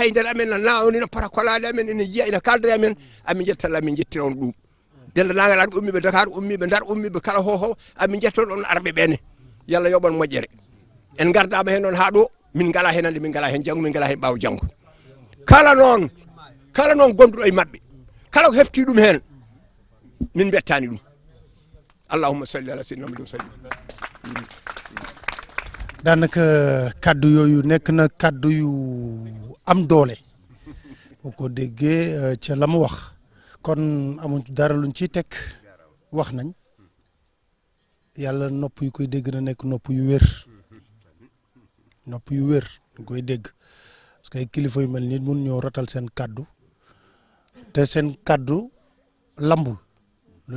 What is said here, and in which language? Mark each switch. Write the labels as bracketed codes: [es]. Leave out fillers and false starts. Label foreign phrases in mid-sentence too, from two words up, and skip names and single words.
[ff] e nder amen ina parakolaɗe amen ina jiiya ina kalda amen amin jettalla amin jettira on ɗum dendanagal arɓe ummiɓe Dakar ummiɓe Ndar ummiɓe kala hoho amin jetton on arɓe ɓene yallah yoɓon moƴƴere en gardama hen noon ha ɗo min ngala hen hande min ngala hen janggo min ngala hen ɓawo janggo kala noon gonduɗo e mabɓe kala ko hefti ɗum hen min bettani ɗum [ar] اللهم صل على سيدنا محمد سلم [wo] daanaka kaddu yooyu nekk na kaddu yu am doole boo ko déggee ca la mu wax kon amuñ dara luñ ciy teg wax nañ yàlla nopp yu koy dégg na nekk nopp yu wér ñu koy dégg [fr] parce que [wo] ay kilifa yu mel nii mun ñoo rotal seen kaddu te seen kaddu lambul lu